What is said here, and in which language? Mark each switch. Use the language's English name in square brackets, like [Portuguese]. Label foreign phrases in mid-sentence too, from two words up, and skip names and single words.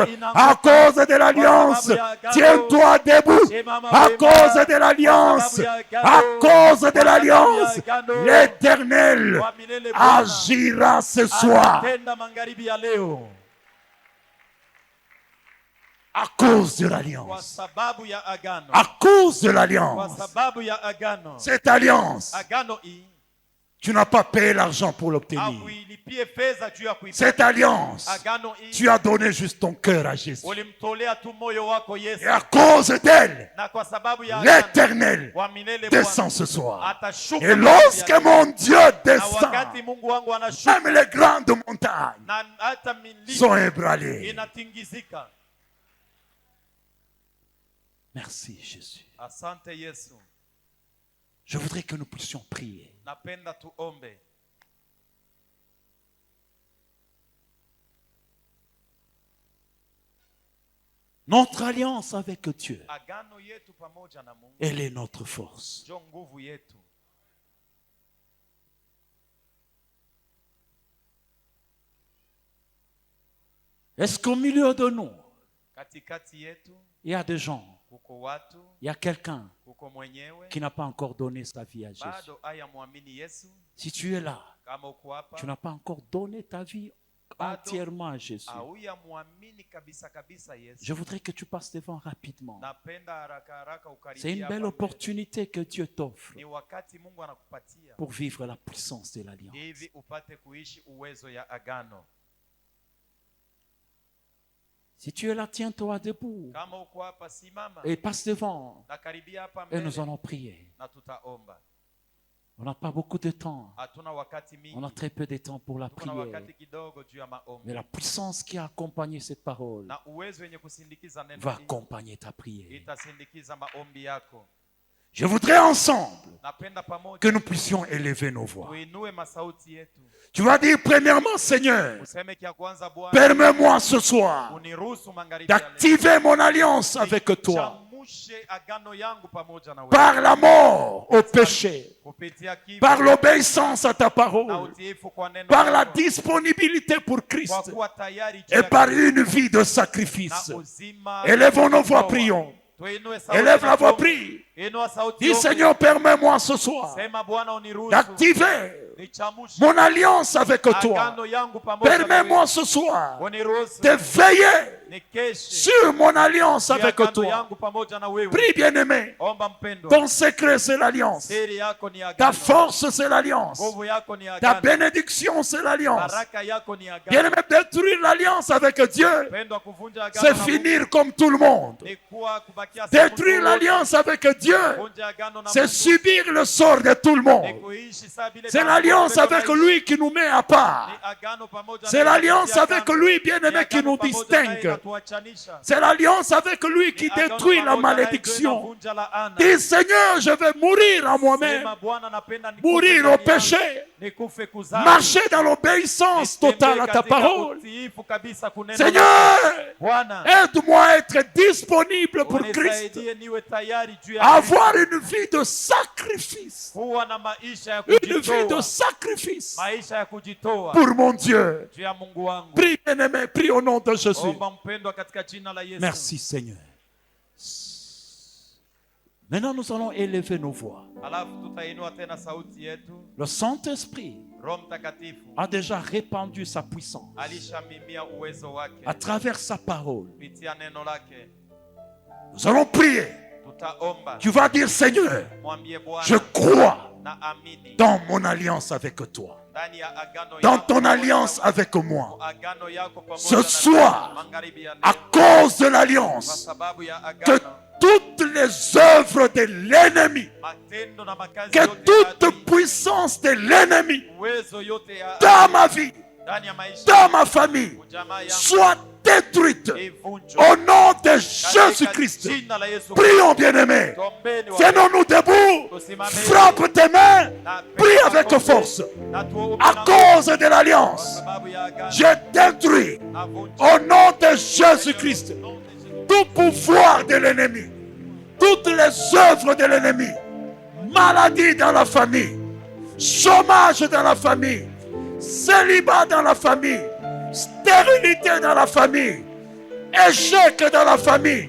[French] À cause de l'alliance, tiens-toi debout. À cause de l'alliance, à cause de l'alliance, l'Éternel [Swahili] Wa milele [French] agira ce soir. [Swahili] Anatenda magharibi ya leo [French] À cause de [Swahili] kwa [French] l'alliance. [Swahili] sababu ya agano. [French] À cause de [Swahili] Kwa [French] l'alliance. [Swahili] sababu ya agano. [French] Cette alliance [Swahili] Agano hii [French] Tu n'as pas payé l'argent pour l'obtenir. [Swahili] Hakuilipie fedha juu ya kuipata. [French] Cette alliance, [Swahili] Agano hii [French] tu as donné juste ton cœur à Jésus. [Swahili] ulimtolea tu moyo wako Yesu. [French] Et à cause d'elle, [Swahili] Na kwa sababu ya agano [French] l'Éternel [Swahili] wa milele [French] descend [Swahili] Bwana [French] ce soir. [Swahili] atashuka. [French] Et lorsque mon Dieu [Swahili] na [French] descend, [Swahili] wakati Mungu wangu anashuka [French] même les grandes montagnes [Swahili] na hata milima [French] sont ébranlées. [Swahili] inatingizika. [French] Merci Jésus. [Swahili] Asante Yesu. [French] Je voudrais que nous puissions prier. [Swahili] Napenda tuombe. [French] Notre alliance avec Dieu, [Swahili] Agano yetu pamoja na Mungu [French] elle est notre force. [Swahili] ndio nguvu yetu. [French] Est-ce qu'au milieu de nous, [Swahili] Katikati yetu [French] il y a des gens, [Swahili] kuko watu, [French] il y a quelqu'un [Swahili] kuko mwenyewe [French] qui n'a pas encore donné sa vie à Jésus? [Swahili] bado hayamwamini Yesu. [French] Si tu es là, [Swahili] Kama uko hapa [French] tu n'as pas encore donné ta vie entièrement à Jésus. [Swahili] hauyamwamini kabisa kabisa Yesu, [French] Je voudrais que tu passes devant rapidement. [Swahili] napenda haraka haraka ukaribia. [French] C'est une belle [Swahili] hapa mbele. [French] opportunité que Dieu t'offre [Swahili] Ni wakati Mungu anakupatia [French] pour vivre la puissance de l'alliance. [Swahili] hivi upate kuishi uwezo ya agano. [French] Si tu es là, tiens-toi debout [Swahili] Kama uko hapa simama [French] et passe devant [Swahili] na karibia hapa [French] et nous [Swahili] mbele [French] allons prier. [Swahili] na tutaomba. [French] On n'a pas beaucoup de temps. [Swahili] Hatuna wakati mingi, [French] On a très peu de temps pour la [Swahili] tuko na [French] prière. [Swahili] wakati kidogo juu ya [French] Mais [Swahili] maombi, [French] la puissance qui a accompagné cette parole [Swahili] na uwezo wenye kusindikiza neno [French] va [Swahili] hili [French] accompagner ta prière. [Swahili] itasindikiza maombi yako. [French] Je voudrais ensemble [Swahili] Napenda pamoja [French] que nous puissions élever nos voix. [Swahili] tuinue masauti yetu, [French] Tu vas dire premièrement, Seigneur, [Swahili] useme kia kwanza, Bwana [French] permets-moi ce soir [Swahili] uniruhusu magharibi ya leo [French] d'activer mon alliance avec toi [Swahili] nichamushe agano yangu pamoja na wewe [French] par la mort au péché, [Swahili] kupitia kifo [French] par l'obéissance à ta [Swahili] na [French] parole, [Swahili] utiifu kwa neno [French] par la [Swahili] lako, [French] disponibilité pour [Swahili] kwa [French] Christ [Swahili] kuwa tayari juu [French] et [Swahili] ya [French] par [Swahili] Kristo [French] une vie de [Swahili] na [French] sacrifice. [Swahili] uzima. [French] Élevons nos voix, prions. [Swahili] Tuinue sauti [French] Élève [Swahili] na [French] la voix, [Swahili] tuombe. [French] prie. [Swahili] Inua sauti [French] Dis, [Swahili] ombe. [French] Seigneur, permets-moi ce soir [Swahili] Sema Bwana uniruhusu [French] d'activer [Swahili] nichamushe [French] mon alliance avec toi. [Swahili] agano yangu pamoja na [French] Permets-moi [Swahili] wewe. [French] ce soir [Swahili] Uniruhusu [French] de veiller [Swahili] nikeshe [French] sur mon alliance [Swahili] juu ya [French] avec [Swahili] agano [French] toi. [Swahili] yangu pamoja na wewe. [French] Prie, bien-aimé. [Swahili] Omba mpendwa, [French] Ton secret, c'est l'alliance. [Swahili] siri yako ni [French] Ta [Swahili] agano, [French] force, c'est l'alliance. [Swahili] nguvu yako ni [French] Ta [Swahili] agano, [French] bénédiction, c'est l'alliance. [Swahili] baraka yako ni agano. [French] Bien-aimé, détruire l'alliance avec Dieu, [Swahili] Mpendwa, kuvunja agano [French] c'est [Swahili] na Mungu [French] finir comme tout le monde. [Swahili] ni kuwa kubakia sehemu [French] Détruire [Swahili] tu [French] l'alliance avec Dieu, [Swahili] wote. Kuvunja agano na [French] c'est [Swahili] Mungu [French] subir le sort de tout le [Swahili] ni [French] monde. [Swahili] kuishi saa vile [French] C'est [Swahili] Mungu [French] l'alliance avec [Swahili] anavyoishi. [French] lui qui nous met à part. [Swahili] Ni agano pamoja [French] C'est [Swahili] naye [French] l'alliance [Swahili] kupitia [French] avec [Swahili] agano. [French] lui, [Swahili] Ni [French] bien-aimé, qui [Swahili] agano [French] nous [Swahili] pamoja naye [French] distingue. [Swahili] inatuachanisha. [French] C'est l'alliance avec lui qui [Swahili] Ni agano [French] détruit la [Swahili] pamoja naye ndio [French] malédiction. [Swahili] inavunja laana. [French] Dis, Seigneur, je vais mourir en moi-même, [Swahili] Sema, Bwana, napenda nikufe [French] mourir [Swahili] ndani [French] au péché, [Swahili] yangu, nikufe kuzaa, [French] marcher dans l'obéissance [Swahili] nitembee [French] totale à ta [Swahili] katika [French] parole. [Swahili] utiifu kabisa kunena [French] Seigneur, [Swahili] lako. Bwana, [French] aide-moi à être disponible pour Christ, [Swahili] unisaidie niwe tayari juu ya [French] à [Swahili] Kristo. [French] avoir une vie de sacrifice, [Swahili] Kuwa na maisha ya [French] une vie de [Swahili] kujitoa, [French] sacrifice [Swahili] maisha ya kujitoa [French] pour mon Dieu. [Swahili] juu ya Mungu wangu. [French] Prie, bien-aimé, prie au nom de Jésus. [Swahili] Omba mpendwa, katika jina la Yesu. [French] Merci, Seigneur. Maintenant, nous allons élever nos voix. [Swahili] Alafu tutainua tena sauti yetu. [French] Le Saint-Esprit [Swahili] Roho Mtakatifu [French] a déjà répandu sa puissance [Swahili] alishamimia uwezo wake [French] à travers sa parole. [Swahili] kupitia neno lake. [French] Nous allons prier. [Swahili] Tutaomba, [French] Tu vas dire, Seigneur, [Swahili] mwambie [French] je [Swahili] Bwana, [French] crois [Swahili] na amini [French] dans mon alliance avec toi, [Swahili] ndani ya agano [French] dans [Swahili] yako [French] ton [Swahili] pamoja [French] alliance [Swahili] na [French] avec moi. [Swahili] agano yako pamoja [French] Ce [Swahili] na [French] soir, [Swahili] magharibi ya [French] à [Swahili] leo, [French] cause de [Swahili] kwa [French] l'alliance, [Swahili] sababu ya [French] que [Swahili] agano, [French] toutes les œuvres de l'ennemi, [Swahili] matendo na makazi [French] que [Swahili] yote ya [French] toute [Swahili] adui, [French] puissance de l'ennemi [Swahili] uwezo yote ya [French] dans ma vie, [Swahili] ndani ya maisha [French] dans ma famille, [Swahili] ujamaa yangu [French] soit détruite [Swahili] ivunjwe [French] au nom de [Swahili] katika [French] Jésus-Christ. [Swahili] jina la Yesu. [French] Prions, bien-aimés. [Swahili] Tuombeni wa- [French] Tenons-nous debout. Frappe tes mains. [Swahili] na [French] Prie [Swahili] penda [French] avec [Swahili] tuombe, [French] force. [Swahili] na tuombe [French] À [Swahili] na [French] cause de [Swahili] kwa [French] l'alliance, [Swahili] sababu ya agano, [French] je détruis [Swahili] navunja [French] au nom de Jésus-Christ tout pouvoir de l'ennemi, toutes les œuvres de l'ennemi, maladie dans la famille, chômage dans la famille, célibat dans la famille, stérilité dans la famille, échec dans la famille.